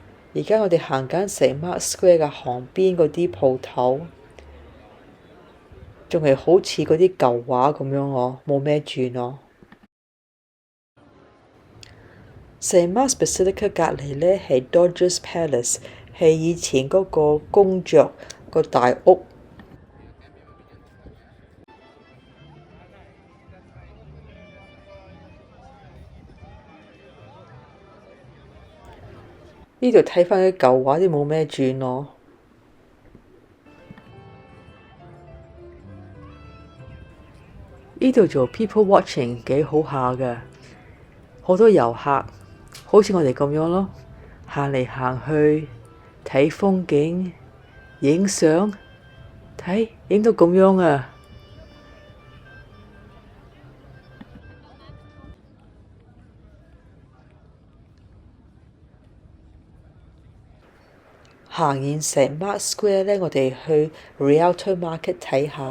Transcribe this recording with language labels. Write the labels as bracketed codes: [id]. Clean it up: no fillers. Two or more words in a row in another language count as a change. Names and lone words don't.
[yue] 而家我哋行緊成 Mark Square 嘅旁邊嗰啲鋪頭，仲係好似嗰啲舊畫咁樣喎，冇咩轉咯。St. Mark's Basilica 隔離呢係 Doge's Palace，係以前嗰個公爵個大屋。呢度睇返啲舊畫啲冇咩轉咯。呢度做 [en] people watching [yue] 幾好下㗎，好多遊客，好似我哋咁樣咯，行嚟行去睇風景、影相，睇影到咁樣啊！行完成 Mark Square 呢，我哋去 Rialto Market 睇下。